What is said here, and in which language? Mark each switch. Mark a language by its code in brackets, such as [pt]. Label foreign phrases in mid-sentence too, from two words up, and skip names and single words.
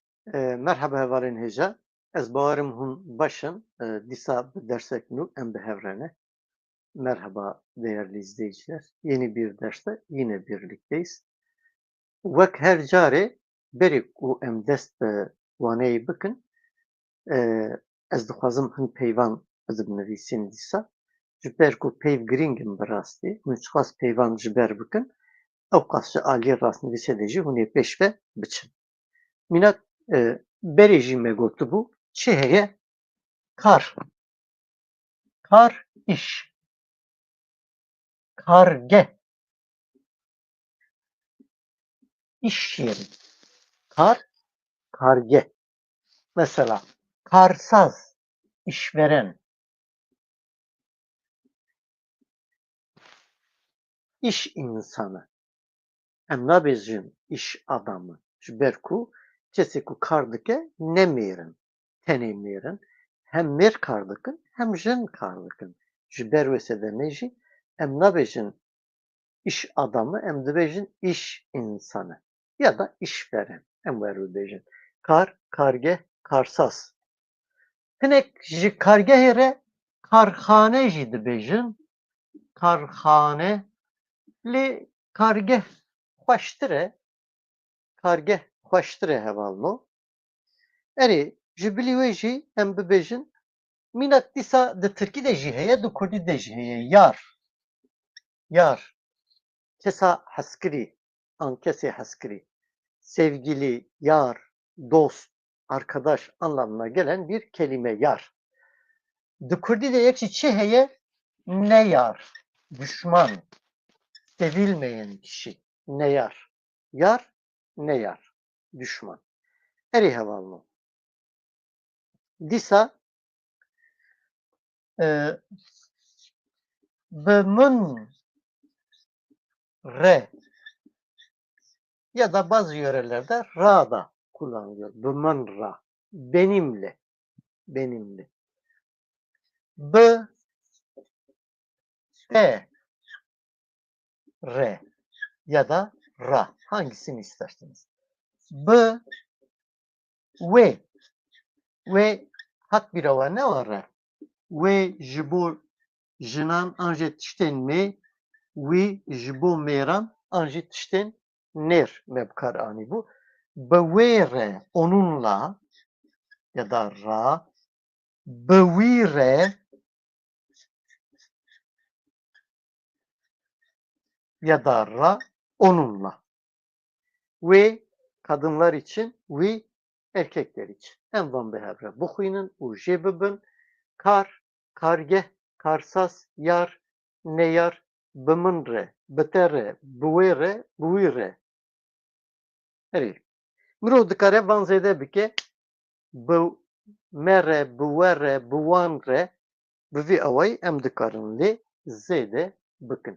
[ku] Merhaba hevalên hêja. Ez bawerim hûn baş in. Dîsa bi dersek nû em bi hev re ne. [tr] Merhaba değerli izleyiciler. Yeni bir derste yine birlikteyiz. [ku] Wek her carê berê ku em dest bi waneyê bikin, ez dixwazim hin peyvan bidinivîsîn dîsa. Ji ber ku peyv giring in bi rastî, hûn çiqas peyvan ji ber bikin, ew qas ji aliyê rastnivîsê de jî hûn ê pêş ve biçin. Mînak berê jî me gotibû çi heye? Kar. Kar, [tr] iş. Kargeh. İş yeri. [ku] Kar, kargeh. Mesela karsaz, işveren. [tr] İş insanı. [ku] Em nabêjin [tr] iş adamı. [ku] Ji ber ku kesê ku kar dike ne mêrin. Tenê mêrin. Hem mêr kar dikin, hem jin kar dikin. Ji ber wê de ne jî em nabêjin [tr] iş adamı, [ku] em dibêjin [tr] iş insanı ya da işveren. [ku] Em wer bibêjin. Kar, kargeh, karsaz. Hinek ji kargehê re karxane jî dibêjin. Karxane lê kargeh xweştir e. Kargeh xweştir e hevalno. Erê ji bilî wê jî em bibêjin mînak dîsa di Tirkî de jî heye, di Kurdî de jî heye. Yar. Yar. Kesa hezkirî, an kesê hezkirî. [tr] Sevgili, yar, dost, arkadaş anlamına gelen bir kelime yar. [ku] Di Kurdî de yekî çi heye? Ne yar. [tr] Düşman. Sevilmeyen kişi. [ku] Ne yar. Yar, ne yar. Düşman. Erê hevalno. Dîsa bi min re [tr] ya da bazı yörelerde ra da kullanılıyor. [ku] Bi min ra. [tr] Benimle. Benimle. [ku] Bi te re [tr] ya da [ku] ra. [tr] Hangisini isterseniz. Bi ve ve hat bir ava ne var re? [ku] Ve ji bo jinan an jê tiştên mê wî ji bo mêran an jî tiştên nêr me bi kar anîbû. Bi wê re [tr] onunla ya da [ku] ra, bi wî re [tr] ya da [ku] ra onunla. [tr] Wê kadınlar için, wî erkekler için. [ku] Em van bi hev re bixwînin û jê bibin. Kar, kargeh, karsaz, yar, neyar, bi min re, bi te re, bi wê re, bi wî re. Erê. Mirov dikare van zêde bike bi me re, bi we re, bi wan re, bi vî awayî em dikarin lê zêde bikin.